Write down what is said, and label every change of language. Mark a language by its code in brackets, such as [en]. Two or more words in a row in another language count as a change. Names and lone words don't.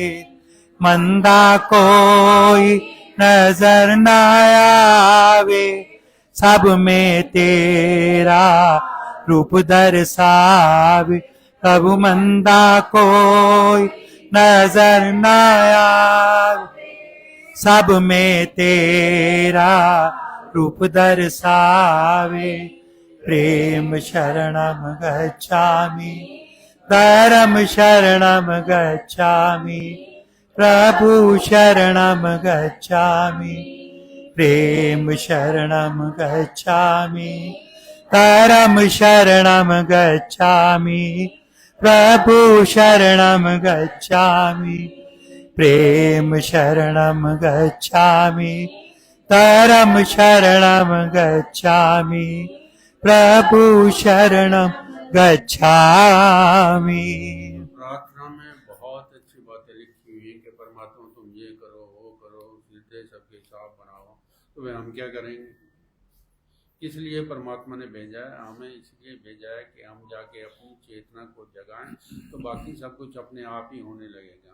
[hi] मंदा कोई नजर न आवे, सब में तेरा रूप दर्शावे। प्रभु मंदा कोई नजर न आवे, सब में तेरा रूप दर्शावे। [sa] प्रेम शरणम गच्छामि, धर्म शरणम गच्छामि, प्रभु शरणम गच्छामि। प्रेम शरणम गच्छामि, धर्म शरणम गच्छामि, प्रभु शरणम गच्छामि। प्रेम शरणम गच्छामि, धर्म शरणम गच्छामि, प्रभु शरणम गच्छामि। [hi] प्रार्थना में बहुत अच्छी बातें लिखी हुई है कि परमात्मा तुम ये करो, वो करो, हृदय सबके साफ बनाओ। तो वे हम क्या करेंगे? इसलिए परमात्मा ने भेजा है, हमें इसलिए भेजा है कि हम जाके अपनी चेतना को जगाएं, तो बाकी सब कुछ अपने आप ही होने लगेगा।